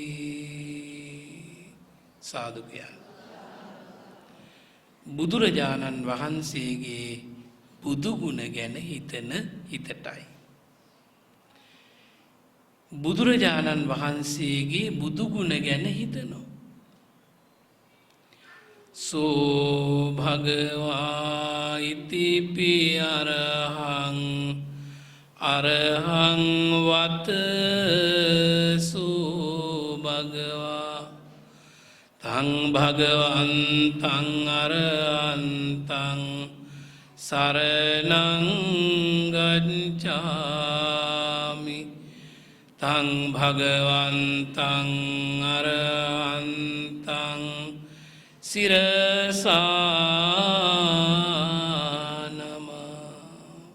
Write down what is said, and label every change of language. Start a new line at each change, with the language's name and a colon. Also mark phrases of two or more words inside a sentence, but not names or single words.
Sinhala: සාදු කියන බුදුරජාණන් වහන්සේගේ බුදු ගුණ ගැන හිතන හිතටයි. බුදුරජාණන් වහන්සේගේ බුදු ගුණ ගැන හිතනවා.
Pali: සෝ භගවා ඉතිපි අරහං අරහං වත සෝ භගවා තං භගවන්තං අරහන්තං සරණං ගච්ඡාමි තං භගවන්තං අරහන්තං සිරසා නමා.